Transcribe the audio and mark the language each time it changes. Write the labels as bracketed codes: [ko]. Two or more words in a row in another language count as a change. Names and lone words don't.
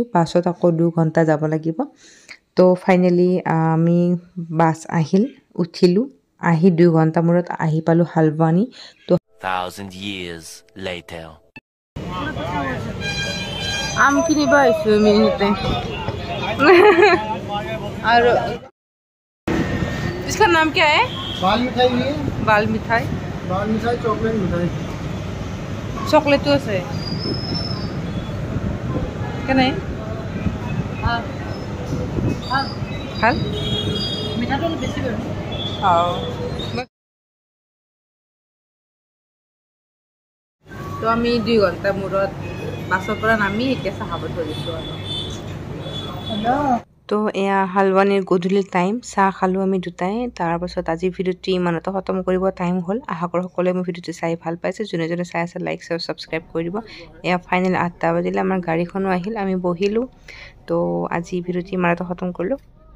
[as] বাছত আকৌ 2 ঘণ্টা যাব লাগিব. তো ফাইনেলি আমি বাছ উঠিলোঁ. আহি 2 ঘণ্টা মূৰত আহি পালোঁ হালবানী. তো [en] 1000 years later [as] আম কিনিব আহিছোঁ আমি ইয়াতে. আৰু [hi] इसका नाम क्या है? बाल मिठाई भी है. बाल मिठाई चॉकलेट मिठाई. चॉकलेट तो [as] আছে কেনে ভাল মিঠাটো বেছি বাৰু. তো আমি 2 ঘণ্টা মূৰত বাছৰ পৰা নামি এতিয়া চাহ খাব ধৰিছোঁ আৰু তো এয়া হালৱানীৰ গধূলি টাইম চাহ খালোঁ আমি দুটাই তাৰপাছত আজি ভিডিঅ'টো ইমানতে খতম কৰিব টাইম হ'ল আশা কৰোঁ সকলোৱে মোৰ ভিডিঅ'টো চাই ভাল পাইছে যোনে যোনে চাই আছে [en] like share subscribe [as] কৰি দিব এয়া ফাইনেল 8টা বাজিলে আমাৰ গাড়ীখনো আহিল আমি বহিলোঁ তো আজি ভিডিঅ'টো ইমানতে খতম কৰিলোঁ